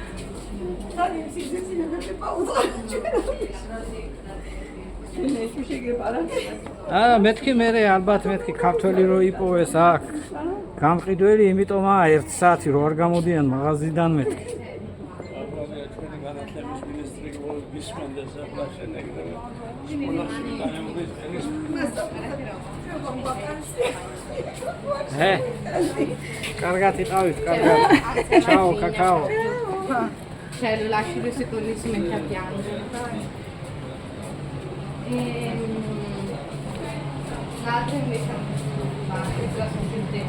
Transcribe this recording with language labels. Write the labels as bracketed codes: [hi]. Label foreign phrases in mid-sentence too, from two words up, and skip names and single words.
[ka] მეთქი მე ალბათ მეთქი ქართველი რო იპოვეს აქ გამყიდველი, იმიტომაა 1 საათი რო არ გამოდიან მაღაზიიდან მეთქი. კარგად იყავით, კარგად. [it] Ciao, cacao. Lasci 2 secondi si mette a piangere. L'altro invece va, la sentite.